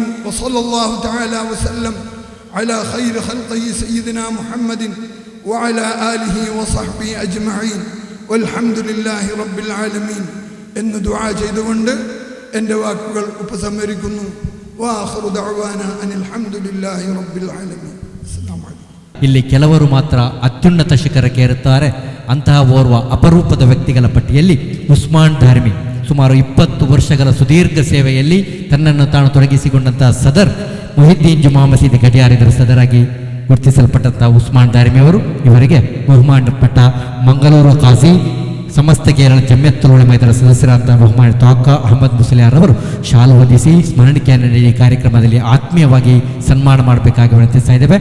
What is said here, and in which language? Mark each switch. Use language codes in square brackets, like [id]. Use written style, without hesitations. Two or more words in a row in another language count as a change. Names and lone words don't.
[ar] وصلى الله تعالى وسلم على خير خلق سيدنا محمد وعلى آله وصحبه أجمعين والحمد لله رب العالمين [ml] എന്ന് ദുആ ചെയ്തുകൊണ്ട് എൻ്റെ വാക്കുകൾ ഉപസംഹരിക്കുന്നു. [ar] وآخر دعوانا أن الحمد لله رب العالمين. السلام عليكم. [kn] ಇಲ್ಲಿ ಕೆಲವರು ಮಾತ್ರ ಅತ್ಯುನ್ನತ ಶಿಖರಕ್ಕೇರುತ್ತಾರೆ. ಅಂತಹ ಓರ್ವ ಅಪರೂಪದ ವ್ಯಕ್ತಿಗಳ ಪಟ್ಟಿಯಲ್ಲಿ ಉಸ್ಮಾನ್ ಧಾರ್ಮಿ ಸುಮಾರು 20 ವರ್ಷಗಳ ಸುದೀರ್ಘ ಸೇವೆಯಲ್ಲಿ ತನ್ನನ್ನು ತಾನು ತೊಡಗಿಸಿಕೊಂಡಂತಹ ಸದರ್ ಮುಹಿದ್ದೀನ್ ಜುಮಾ ಮಸೀದಿ ಗಡಿಯಾರ ಇದರ ಸದರಾಗಿ ಗುರುತಿಸಲ್ಪಟ್ಟಂತಹ ಉಸ್ಮಾನ್ ಧಾರ್ಮಿ ಅವರು ಇವರಿಗೆ ಬಹುಮಾನಪಟ್ಟ ಮಂಗಳೂರು ಕಾಜಿ ಸಮಸ್ತ ಕೇರಳ ಜಮಿಯತ್ತುಲ್ ಉಲಮಾ ಇದರ ಸದಸ್ಯರಾದ ಬಹುಮಾನ ತಾಕ ಅಹಮದ್ ಮುಸ್ಲಿಯಾರ್ ಅವರು ಶಾಲು ಹೊದಿಸಿ ಸ್ಮರಣಿಕೆಯನ್ನು ನೀಡಿ ಕಾರ್ಯಕ್ರಮದಲ್ಲಿ ಆತ್ಮೀಯವಾಗಿ ಸನ್ಮಾನ ಮಾಡಬೇಕಾಗಿ ವಿನಂತಿಸ್ತಾ ಇದ್ದೇವೆ.